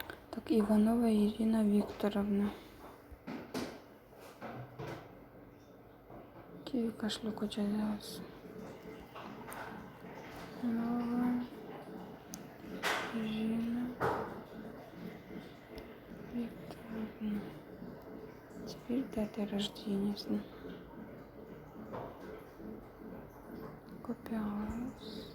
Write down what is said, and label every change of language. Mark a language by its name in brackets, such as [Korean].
[Russian] Так, Иванова Ирина Викторовна. [Kyrgyz] Kiwi кошелекке жазабыз. [Russian] Иванова Ирина Викторовна. Теперь дата рождения. [Kyrgyz] Копиялабыз.